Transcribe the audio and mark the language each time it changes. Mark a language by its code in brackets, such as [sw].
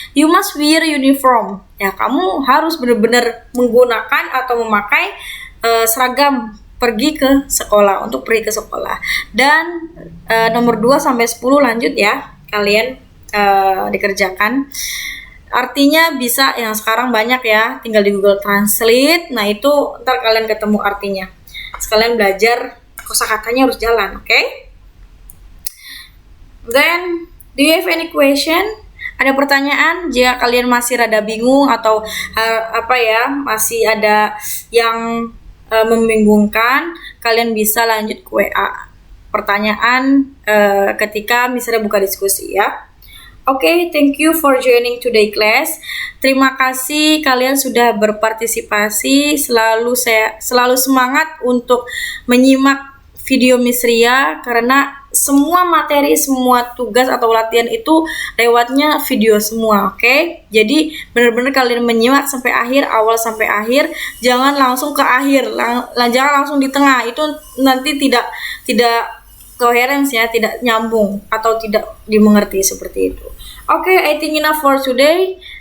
[en] You must wear uniform. [id] Ya, kamu harus benar-benar menggunakan atau memakai seragam pergi ke sekolah, untuk pergi ke sekolah. Dan nomor 2 sampai 10 lanjut ya. Kalian dikerjakan. Artinya bisa, yang sekarang banyak ya, tinggal di Google Translate. Nah, itu ntar kalian ketemu artinya. Sekalian belajar kosakatanya harus jalan, oke? [en] Then, do you have any question? [id] Ada pertanyaan? Jika kalian masih rada bingung atau masih ada yang membingungkan, kalian bisa lanjut ke WA. Pertanyaan ketika misalnya buka diskusi ya. [en] Oke, thank you for joining today class. [id] Terima kasih kalian sudah berpartisipasi. Selalu semangat untuk menyimak video Miss Ria, karena semua materi, semua tugas atau latihan itu lewatnya video semua, oke? Jadi benar-benar kalian menyimak sampai akhir, awal sampai akhir. Jangan langsung ke akhir, jangan langsung di tengah. Itu nanti tidak coherence ya, tidak nyambung atau tidak dimengerti seperti itu. [en] Oke, I think enough for today.